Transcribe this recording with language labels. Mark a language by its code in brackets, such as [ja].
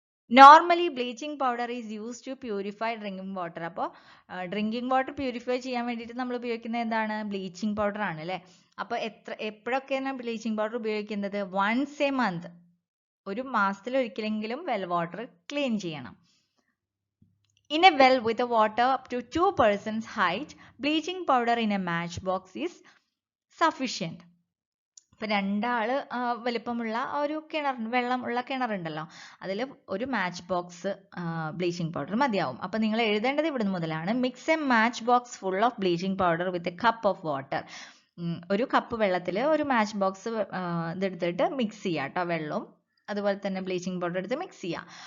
[en] Normally bleaching powder is use to purify drinking water. [ml] അപ്പോൾ drinking water purify ചെയ്യാൻ വേണ്ടിയിട്ട് നമ്മൾ ഉപയോഗിക്കുന്നത് എന്താണ്? ബ്ലീച്ചിങ് പൗഡർ ആണ് അല്ലേ. അപ്പോൾ എപ്പോഴൊക്കെയാണ് ബ്ലീച്ചിങ് പൗഡർ ഉപയോഗിക്കുന്നത്? [en] once a month, [ml] ഒരു മാസത്തിൽ ഒരിക്കലെങ്കിലും വെൽ വാട്ടർ ക്ലീൻ ചെയ്യണം. [en] In a well with the water up to 2 persons height, bleaching powder in a matchbox is sufficient. [ml] ഇപ്പൊ രണ്ടാള് വലിപ്പമുള്ള ഒരു വെള്ളം ഉള്ള കിണറുണ്ടല്ലോ, അതിൽ ഒരു മാച്ച് ബോക്സ് ബ്ലീച്ചിങ് പൗഡർ മതിയാവും. അപ്പൊ നിങ്ങൾ എഴുതേണ്ടത് ഇവിടുന്ന് മുതലാണ്. [en] Mix a match box full of bleaching powder with a cup of water. [ml] ഒരു കപ്പ് വെള്ളത്തിൽ ഒരു മാച്ച് ബോക്സ് ഇതെടുത്തിട്ട് മിക്സ് ചെയ്യാം കേട്ടോ, വെള്ളവും അതുപോലെ തന്നെ ബ്ലീച്ചിങ് പൗഡർ എടുത്ത് മിക്സ് ചെയ്യാം.